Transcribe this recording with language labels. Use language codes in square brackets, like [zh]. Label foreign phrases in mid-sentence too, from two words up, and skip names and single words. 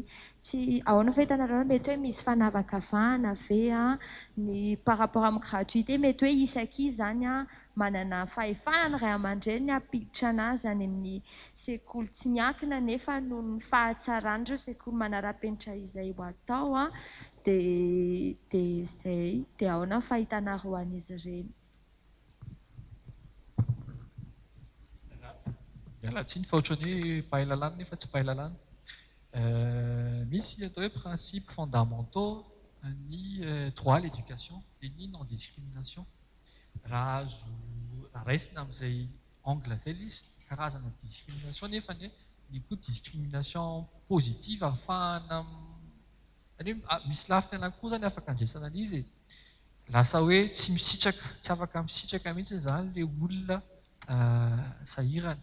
[mg] Tsy ahoana fahitanareo mety hoe misy fanavakavahana ve ny [fr] par rapport [mg] amin'ny gratuité, mety hoe isan-kizy izany manana fahefanana ray aman-dreny hampiditra anazy any amin'ny sekoly tsy miankina nefa noho ny fahatsarandreo sekoly manara-penitra izay ho atao dia izay. Dia ahoana fahitanareo an'izy ireny? Miala tsiny fa ohatran'ny hoe pahay lalàna nefa tsy pahay lalàna. Misy atao hoe [fr] principes fondamentaux [mg] ny [fr] droit à l'éducation [mg] et ny non-discrimination. Raha raisina amin'izay angle izay ilay izy, karazana discrimination nefa ny koa [fr] discrimination positive [mg] ahafahana misy lafiny anakiroa zany afaka andraisana an'izy. Lasa hoe tsy misitraka, tsy afaka misitraka mihitsy izany ilay olona sahirana.